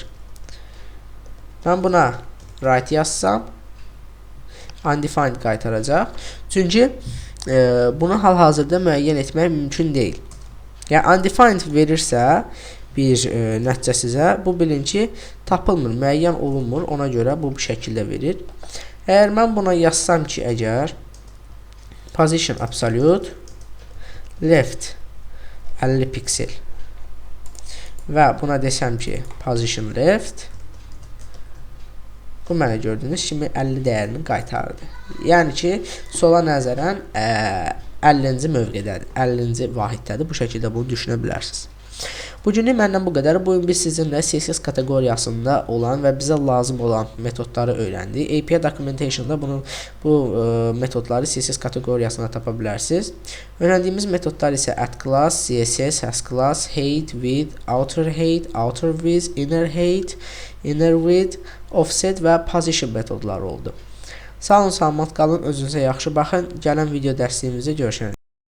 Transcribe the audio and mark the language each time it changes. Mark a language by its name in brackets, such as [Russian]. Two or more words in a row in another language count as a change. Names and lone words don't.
[Azerbaijani] Mən buna right yazsam undefined qaytaracaq. Çünki bunu hal-hazırda müəyyən etmək mümkün deyil. Yəni undefined verirsə bir nəticə sizə, bu bilin ki tapılmır, müəyyən olunmur. Ona görə bu şəkildə verir. Əgər mən buna yazsam ki, əgər [English] position absolute left [Azerbaijani] 50 piksel və buna desəm ki [English] position left, [Azerbaijani] bu mənə gördüyünüz kimi 50 dəyərini qaytardı. Yəni ki, sola nəzərən 50-ci mövqedədir, 50-ci vahiddədir. Bu şəkildə bunu düşünə bilərsiniz. Bugünlük məndən bu qədər. Bu gün biz sizinlə CSS kateqoriyasında olan və bizə lazım olan metodları öyrəndik. [English] API Documentation'da [Azerbaijani] bu metodları CSS kateqoriyasında tapa bilərsiniz. Öyrəndiyimiz metodlar isə [English] add-class, CSS, has-class, height, width, outer height, outer width, inner height, inner width, offset [Azerbaijani] və position metodları oldu. Sağ olun, salamat qalın, özünüzə yaxşı baxın. Gələn video dərsliyimizdə görüşənəcək.